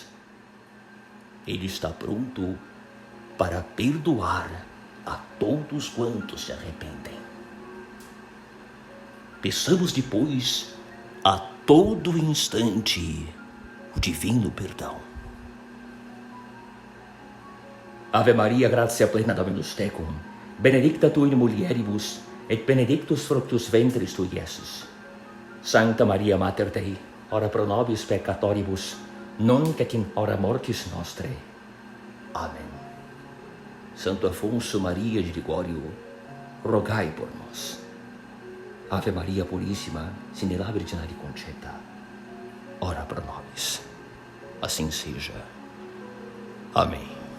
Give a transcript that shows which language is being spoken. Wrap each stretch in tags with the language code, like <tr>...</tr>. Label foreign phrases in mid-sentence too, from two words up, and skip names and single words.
<pt>Ele está pronto para perdoar a todos quantos se arrependem. Peçamos depois a todo instante o divino perdão.</pt> <la>Ave Maria, gratia plena Dominus tecum, benedicta tu in mulieribus, et benedictus fructus ventris tui, Iesus. Sancta Maria Mater Dei, ora pro nobis peccatoribus, nunc et in hora mortis nostrae.</la> <pt>Amém. Santo Afonso Maria de Ligório, rogai por nós.</pt> <la>Ave Maria Purissima, sine la Virginae concepta, ora pro nobis.</la> <pt>Assim seja. Amém.</pt>